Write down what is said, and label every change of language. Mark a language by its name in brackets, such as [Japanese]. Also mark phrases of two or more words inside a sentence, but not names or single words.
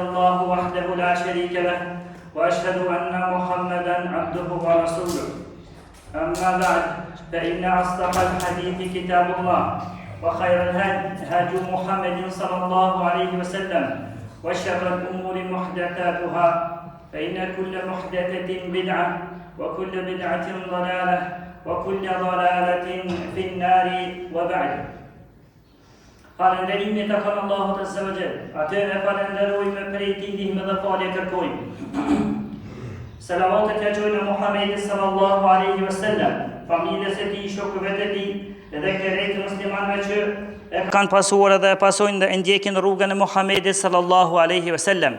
[Arabic] الله وحده لا شريك له وأشهد أن محمدا عبده ورسوله أما بعد فإن أصدق الحديث كتاب الله وخير الهدي هدي محمد صلى الله عليه وسلم وشر الأمور محدثاتها فإن كل محدثة بدعة وكل بدعة ضلالة وكل ضلالة في النار وبعد. [Albanian] Falënderimin e takon Allahut [Arabic] عز وجل. [Albanian] Atëherë falenderojmë prej tij ndihmë dhe falje kërkojmë. Salavatet ja qojnë Muhammedit [Arabic] صلى الله عليه وسلم, [Albanian] familjes e tij, shokëve të tij, edhe këto muslimanëve që e kanë pasuar dhe e pasojnë dhe ndjekin rrugën e Muhammedit [Arabic] صلى الله عليه وسلم.